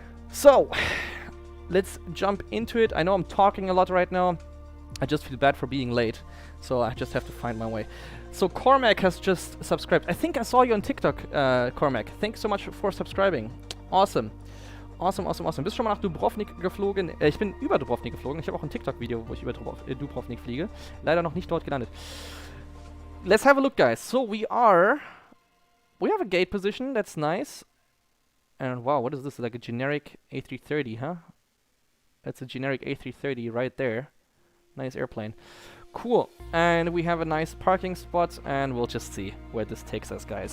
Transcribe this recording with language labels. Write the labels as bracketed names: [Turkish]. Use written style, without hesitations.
[English] So let's jump into it. I know I'm talking a lot right now. I just feel bad for being late, so I just have to find my way. So Cormac has just subscribed. I think I saw you on TikTok, Cormac. Thanks so much for subscribing. Awesome. Awesome. [German] Bist schon mal nach Dubrovnik geflogen? Ich bin über Dubrovnik geflogen. Ich habe auch ein TikTok-Video, wo ich über Dubrovnik fliege. Leider noch nicht dort gelandet. [English] Let's have a look, guys. So we have a gate position. That's nice. And wow, what is this? Like a generic A330, huh? That's a generic A330 right there. Nice airplane. Cool. And we have a nice parking spot, and we'll just see where this takes us, guys.